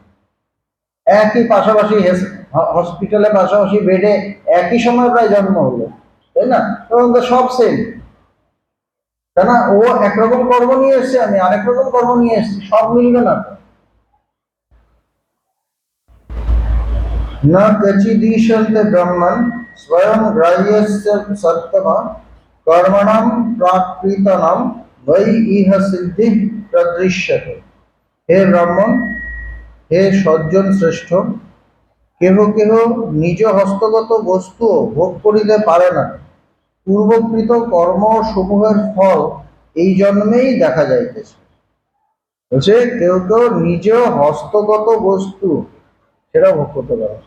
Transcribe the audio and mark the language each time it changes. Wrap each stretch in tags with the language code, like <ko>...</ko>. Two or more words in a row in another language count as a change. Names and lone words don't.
<bn>একই পাশাপাশি হসপিটালে পাশাপাশি বেডে একই সময় প্রায় জন্ম হলো, তাই না? এবং সব সেম, তাই না? ও একরকম কর্ম নিয়ে এসছে, আমি আরেক রকম কর্ম নিয়ে এসছি, সব মিলবে না।</bn> <sa>न कचिदीशन्ते ब्रह्मन् स्वयं ग्राह्यस्य सत्तम कर्मणां प्राकृतनां वै इह सिद्धि प्रदृश्यते।</sa> <bn>হে ব্রাহ্মণ, হে সজ্জন শ্রেষ্ঠ, কেহ কেহ নিজ হস্তগত বস্তু ভোগ করিতে পারে না। পূর্বকৃত কর্ম সমূহের ফল এই জন্মেই দেখা যাইতেছে। বলছে কেউ কেউ নিজ হস্তগত বস্তু সেটা ভোগ করতে পারে না।</bn>